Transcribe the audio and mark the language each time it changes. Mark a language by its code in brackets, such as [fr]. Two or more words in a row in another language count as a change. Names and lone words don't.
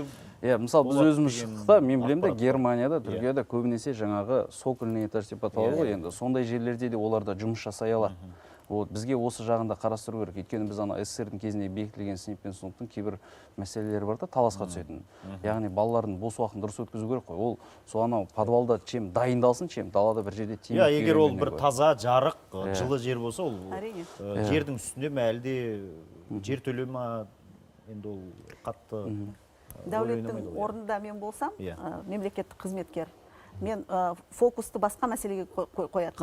[kk] Мысалы, біз өзіміз шықтықта, мен білемін де, Германияда, Түркияда көбінесе жаңағы [ru] сокольный этаж [kk] деп аталады ғой енді. Сондай жерлерде де оларда жұмыс жасай алады. Бізге осы жағында қарастыру керек. Өйткені біз ана СССР-дің кезінде бекітілген сынып пен сыныптың кейбір мәселелері бар да, таласқа түсетін. Яғни балалардың бос уақытын дұрыс өткізу керек қой. Ол сол анау подвалда чем дайындалсын, чем далада бір жерде темекі. Егер ол бір таза, жарық, жылы жер болса, ол жердің үстінде ме әлде жер төле ма, енді ол қатты. Дәулеттің орнында мен болсам, мемлекеттік қызметкер, мен фокусты басқа мәселеге қоятын.